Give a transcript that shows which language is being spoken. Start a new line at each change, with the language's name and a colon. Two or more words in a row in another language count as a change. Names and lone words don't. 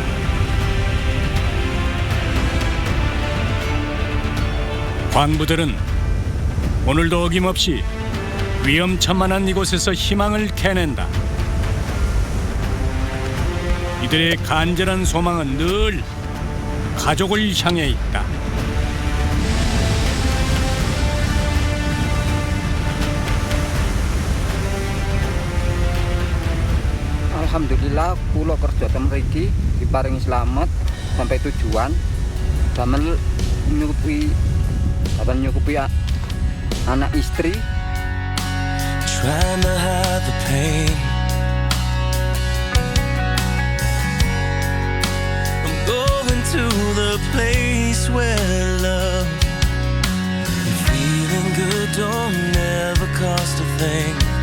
Korean: 광부들은 오늘도 어김없이 위험천만한 이곳에서 희망을 캐낸다. 이들의 간절한 소망은 늘 가족을 향해 있다.
Javanese: Alhamdulillah kula kerja ten mriki diparingi
Indonesian: selamat sampai tujuan.
Javanese: Damel nyukupi anak istri.
English: Trying to hide the pain. I'm going to the place where love and feeling good don't never cost a thing.